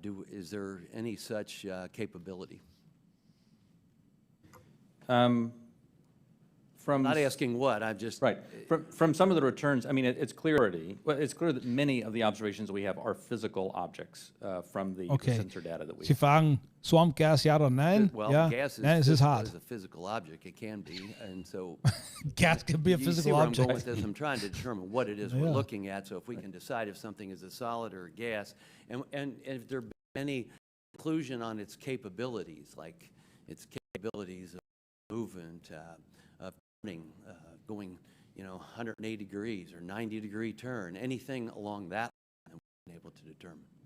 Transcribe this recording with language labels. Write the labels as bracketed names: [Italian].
[English] Is there any such capability? Not asking what, I'm just... Right. From some of the returns, I mean, it's clear that many of the observations we have are physical objects from the sensor data that we have. [German] Sie fragen, Swamp Gas, ja oder nein? [English] Well, [German] ja. [English] gas [German] Nein, es ist hart. [English] is a physical object. It can be, and so... Gas can be a physical object. You see where I'm going with this? I'm trying to determine what it is we're looking at, so if we can decide if something is a solid or a gas, and if there be any conclusion on its capabilities, like its capabilities of movement, of going, 180 degrees or 90-degree turn, anything along that line we've been able to determine.